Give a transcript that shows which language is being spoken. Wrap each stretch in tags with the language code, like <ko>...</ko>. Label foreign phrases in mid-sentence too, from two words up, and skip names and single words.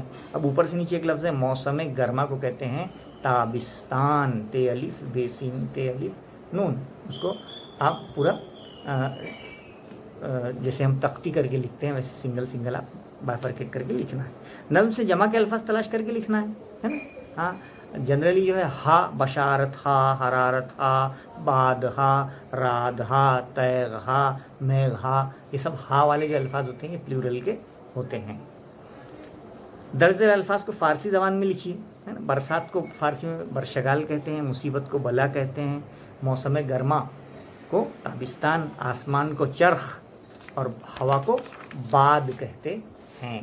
<ur>اب اوپر سے نیچے ایک لفظ ہے موسم گرما کو کہتے ہیں تابستان، تے الف بے سین تے الف نون۔ اس کو آپ پورا جیسے ہم تختی کر کے لکھتے ہیں ویسے سنگل سنگل آپ بائفرکیٹ کر کے لکھنا ہے۔ نظم سے جمع کے الفاظ تلاش کر کے لکھنا ہے نا۔ ہاں، جنرلی جو ہے ہا بشارت ہا، حرارت ہا، باد ہا، راد ہا، تیغ ہا، میغ ہا، یہ سب ہا والے جو الفاظ ہوتے ہیں یہ پلیورل کے ہوتے ہیں۔ درج ذیل الفاظ کو فارسی زبان میں لکھیے، ہے نا۔ برسات کو فارسی میں برشگال کہتے ہیں، مصیبت کو بلا کہتے ہیں، موسم گرما کو تابستان، آسمان کو چرخ اور ہوا کو باد کہتے ہیں۔</ur>